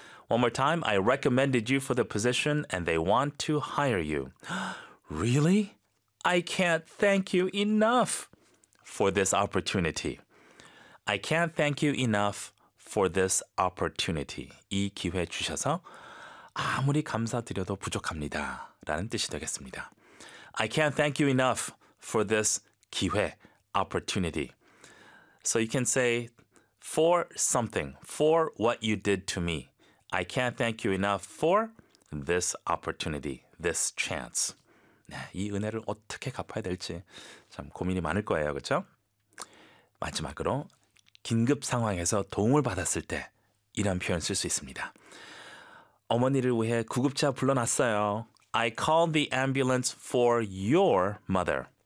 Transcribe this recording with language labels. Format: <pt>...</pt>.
<en>One more time, I recommended you for the position and they want to hire you. Really? I can't thank you enough for this opportunity. I can't thank you enough for this opportunity.</en> <ko>이 기회 주셔서 아무리 감사드려도 부족합니다 라는 뜻이 되겠습니다.</ko> <en>I can't thank you enough for this 기회, opportunity. So you can say, for something, for what you did to me. I can't thank you enough for this opportunity, this chance.</en> <ko>네, 이 은혜를 어떻게 갚아야 될지 참 고민이 많을 거예요, 그렇죠? 마지막으로, 긴급 상황에서 도움을 받았을 때 이런 표현 쓸 수 있습니다. 어머니를 위해 구급차 불러놨어요.</ko> <en>I called the ambulance for your mother.</en>